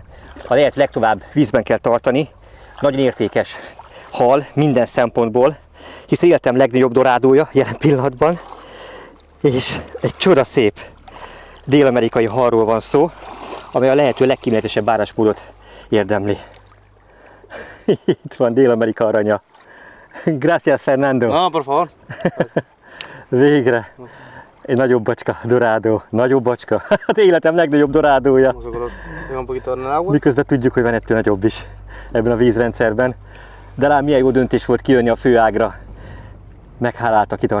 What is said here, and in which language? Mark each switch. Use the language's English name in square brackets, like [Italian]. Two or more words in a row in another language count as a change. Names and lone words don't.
[Hungarian] A lehet legtovább vízben kell tartani. Nagyon értékes hal minden szempontból, hisz életem legnagyobb dorádója jelen pillanatban, és egy csodaszép dél-amerikai halról van szó, amely a lehető legkíméletesebb bánásmódot érdemli. Itt van Dél-Amerika aranya. [Spanish] Gracias, Fernando. No, por favor. [Hungarian] Végre. Egy nagyobb bacska, dorádó. Nagyobb bacska. Hát életem legnagyobb dorádója. Miközben tudjuk, hogy van ettől nagyobb is ebben a vízrendszerben. De lám milyen jó döntés volt kijönni a főágra.